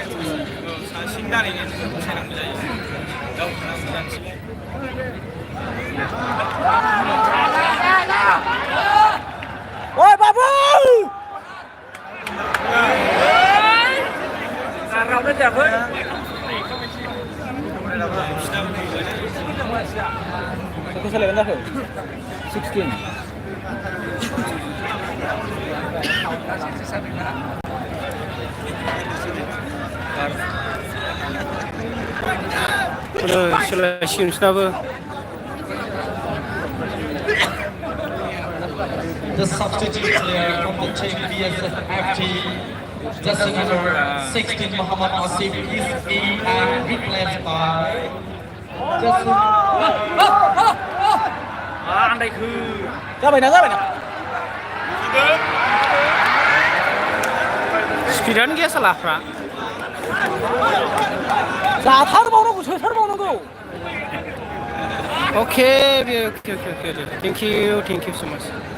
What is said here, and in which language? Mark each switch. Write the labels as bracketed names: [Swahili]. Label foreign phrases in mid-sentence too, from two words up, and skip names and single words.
[Bodo] ओइ बाबु रावनो जायाखै बेखौ सालायगोन जाखो 16 सोलायसिगोन बिसोरनाबो [English] The substitute player from the team BSF FT, jersey number 16 Muhammad Asif is in and replaced by jersey [Bodo] जाबायना स्पिडानो गैया सालाफ्रा जाथारबावनांगौ सोथारबावनांगौ [English] okay thank you so much